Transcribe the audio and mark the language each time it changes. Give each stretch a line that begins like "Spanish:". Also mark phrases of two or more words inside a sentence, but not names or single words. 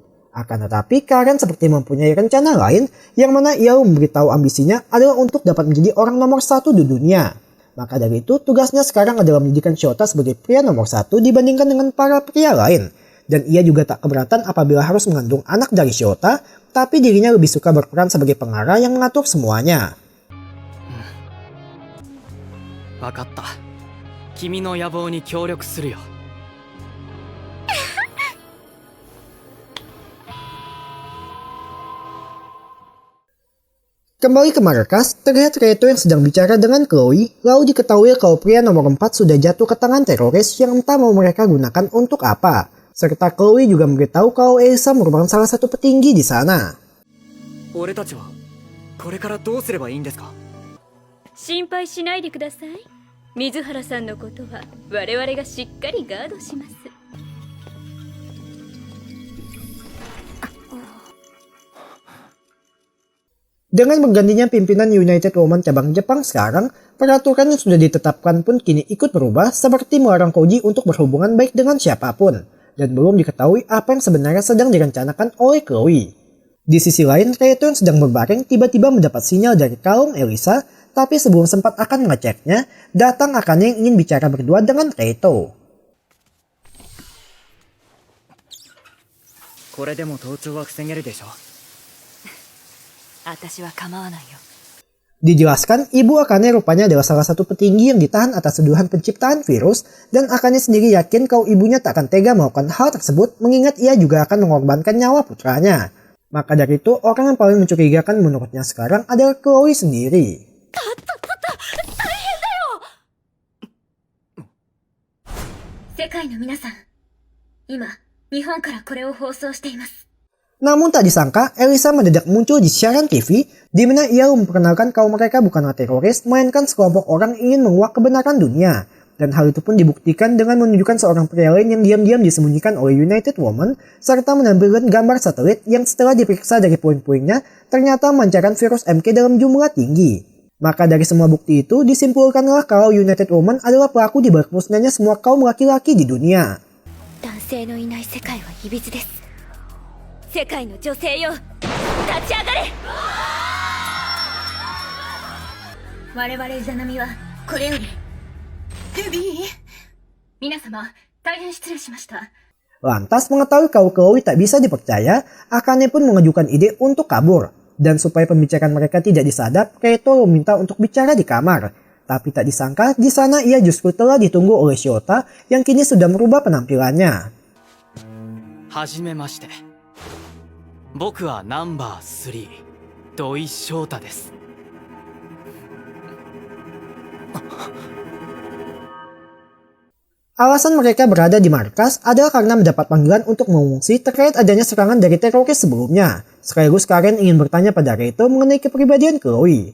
Indonesian: Akan tetapi, Karen seperti mempunyai rencana lain, yang mana ia memberitahu ambisinya adalah untuk dapat menjadi orang nomor 1 di dunia. Maka dari itu, tugasnya sekarang adalah menjadikan Shota sebagai pria nomor 1 dibandingkan dengan para pria lain. Dan ia juga tak keberatan apabila harus mengandung anak dari Shota, tapi dirinya lebih suka berperan sebagai pengarah yang mengatur semuanya.
Japanese: わかった。君の野望に協力するよ。
Indonesian: Kembali ke markas, terlihat Reito yang sedang bicara dengan Chloe, lalu diketahui kalau pria nomor 4 sudah jatuh ke tangan teroris yang entah mau mereka gunakan untuk apa. Serta Chloe juga memberitahu kalau Elisa merupakan salah satu petinggi di sana.
Japanese: 俺たちはこれからどうすればいいんですか？心配しないでください。水原さんのことは我々がしっかりガードします。
Indonesian: Dengan bergantinya pimpinan United Woman cabang Jepang sekarang, peraturan yang sudah ditetapkan pun kini ikut berubah seperti melarang Koji untuk berhubungan baik dengan siapapun. Dan belum diketahui apa yang sebenarnya sedang direncanakan oleh Chloe. Di sisi lain, Reito yang sedang berbaring tiba-tiba mendapat sinyal dari kalung Elisa, tapi sebelum sempat akan mengeceknya, datang Akane yang ingin bicara berdua dengan Reito.
Japanese: これでも盗聴は防げるでしょ。私は構わないよ。
Indonesian: Dijelaskan, Ibu Akane rupanya adalah salah satu petinggi yang ditahan atas tuduhan penciptaan virus, dan Akane sendiri yakin kalau ibunya tak akan tega melakukan hal tersebut mengingat ia juga akan mengorbankan nyawa putranya. Maka dari itu, orang yang paling mencurigakan menurutnya sekarang adalah Chloe sendiri.
Japanese: 世界の皆さん、今、日本からこれを放送しています。
Indonesian: Namun tak disangka, Elisa mendadak muncul di siaran TV, di mana ia memperkenalkan kalau mereka bukanlah teroris, melainkan sekelompok orang ingin menguak kebenaran dunia. Dan hal itu pun dibuktikan dengan menunjukkan seorang pria lain yang diam-diam disembunyikan oleh United Woman, serta menampilkan gambar satelit yang setelah diperiksa dari puing-puingnya, ternyata memancarkan virus MK dalam jumlah tinggi. Maka dari semua bukti itu, disimpulkanlah kalau United Woman adalah pelaku di balik musnahnya semua kaum laki-laki di dunia.
Japanese: 男性のいない世界はいびつです。世界の女性よ、立ち上がれ。我々イザナミはこれより。ルビー、皆様、大変失礼しました。
Indonesian: Lantas mengetahui kalau Chloe tak bisa dipercaya, Akane pun mengajukan ide untuk kabur. Dan supaya pembicaraan mereka tidak disadap, Kaito meminta untuk bicara di kamar. Tapi tak disangka di sana ia justru telah ditunggu oleh Shota yang kini sudah merubah penampilannya.
Japanese: はじめまして。僕はナンバー3、土井翔太です。
Indonesian: Alasan mereka berada di markas adalah karena mendapat panggilan untuk mengungsi terkait adanya serangan dari teroris sebelumnya. Sekaligus Karen ingin bertanya pada Kaito mengenai kepribadian Chloe.